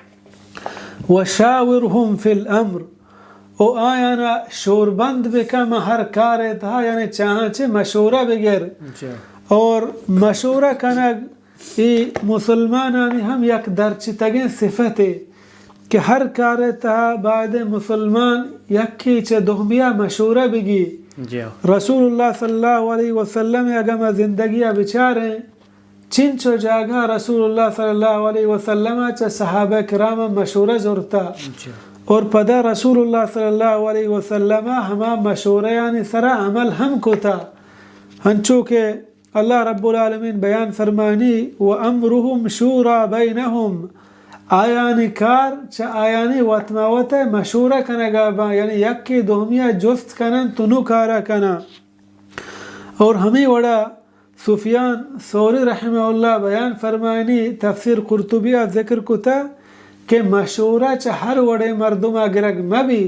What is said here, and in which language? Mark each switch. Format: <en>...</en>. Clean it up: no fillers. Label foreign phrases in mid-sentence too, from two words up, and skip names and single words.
<ar>وشاورہم فی الامر</ar> <bal>او آیانا شوربند بکن ہر کار تھا یعنی چاہاں چے مشورہ بگر اور مشورہ کنگ ای مسلمانانی ہم یک درچتگیں صفت ہے کہ ہر کار تھا بعد مسلمان یکی چے دہمیہ مشورہ بگی رسول اللہ</bal> <ar>صلی اللہ علیہ وسلم</ar> <bal>اگم زندگیہ بچاریں چنچو جاگہ رسول اللہ</bal> <ar>صلی اللہ علیہ وسلم</ar> <bal>چے صحابہ کرام مشورہ زورتا اور پدا رسول اللہ</bal> <ar>صلی اللہ علیہ وسلم</ar> <bal>ہما مشورہ یعنی سرا عمل ہم کو تھا ہنچو کہ اللہ</bal> <ar>رب العالمین</ar> <bal>بیان فرمانی</bal> <ar>وَأَمْرُهُمْ شُورَى بَيْنَهُمْ</ar> <bal>آیانی کار چا آیانی وطماوت مشورہ کنگا با یعنی یکی دومیہ جست کنن تنو کارا کنا اور ہمیں وڑا سفیان ثوری</bal> <ar>رحمہ اللہ</ar> <bal>بیان فرمائنی تفسیر قرطبیہ ذکر کتا کہ مشورہ چا ہر وڑے مردمہ گرگ مبی</bal>